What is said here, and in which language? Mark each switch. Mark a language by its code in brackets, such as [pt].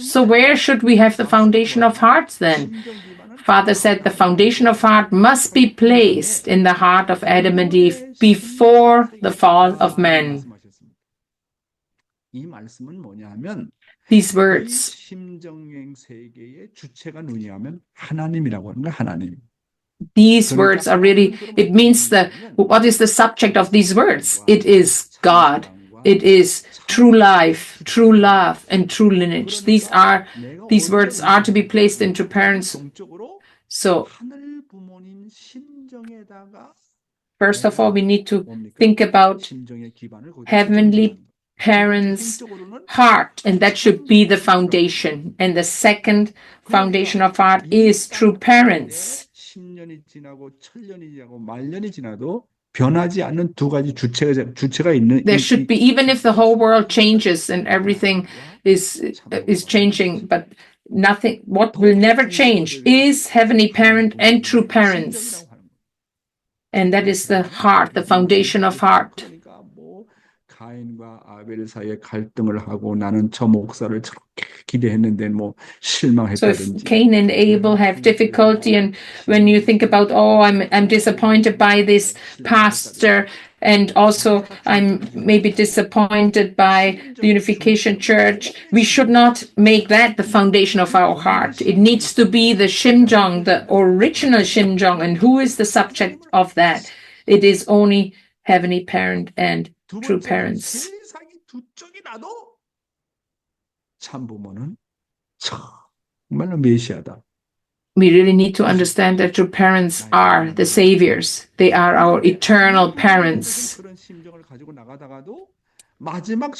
[en] So where should we have the foundation of hearts then? Father said the foundation of heart must be placed in the heart of Adam and Eve before the fall of man. [ko] 이 말씀은 뭐냐면 [en] These words, [ko] 심정행 세계의 주체가 누구냐면 하나님이라고 하는 거야, 하나님. [en] these words are really, it means what is the subject of these words? It is God. It is true life, true love, and true lineage. These words are to be placed into parents. So, [ko] 하늘 부모님 심정에다가 [en] first of all, we need to think about [ko] 심정의 기반을 거기다 [en] heavenly parents' heart, and that should be the foundation. And the second foundation of heart is true parents. [ko] 10년이 지나고 1000년이 지나고 말년이 지나도 변하지 않는 두 가지 주체가 있는 [en] There should be, even if the whole world changes and everything is changing, but nothing, what will never change is heavenly parent and true parents. And that is the heart, the foundation of heart. [ko] 가인과 아벨 사이에 갈등을 하고 나는 저 목사를 저렇게 기대했는데 뭐 [en] So if [ko] 실망했다든지. [en] Cain and Abel have difficulty, and when you think about, oh, I'm disappointed by this pastor, and also I'm maybe disappointed by the Unification Church, we should not make that the foundation of our heart. It needs to be the Shimjong, the original Shimjong. And who is the subject of that? It is only heavenly parent and true parents. [ko] 세상이 두 쪽이 나도 참부모는 정말로 메시아다. [en] We really need to understand that true parents are the saviors. They are our eternal parents. [ko] 그런 심정을 가지고 나가다가도 마지막